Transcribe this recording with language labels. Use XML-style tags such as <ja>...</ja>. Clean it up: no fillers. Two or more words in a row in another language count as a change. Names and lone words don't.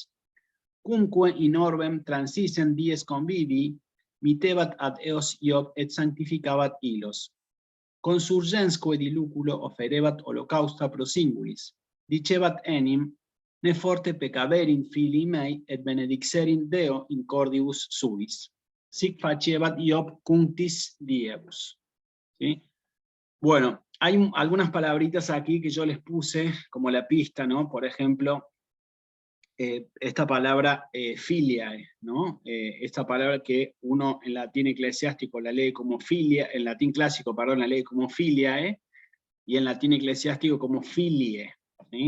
<la>Cumque in orbem transisen dies convivii, mittebat ad eos Job et sanctificabat ilos. Consurgensque diluculo oferebat holocausta pro singulis. Dicebat enim, ne forte peccaverint filii mei et benedixerint Deo in cordibus suis. Sic faciebat Job cunctis diebus.</la> <es>¿Sí? Bueno, hay algunas palabritas aquí que yo les puse como la pista, ¿no? Por ejemplo, esta palabra filiae, ¿no? Esta palabra que uno en latín eclesiástico la lee como filia, en latín clásico, perdón, la lee como filiae, y en latín eclesiástico como filie, ¿sí?</es>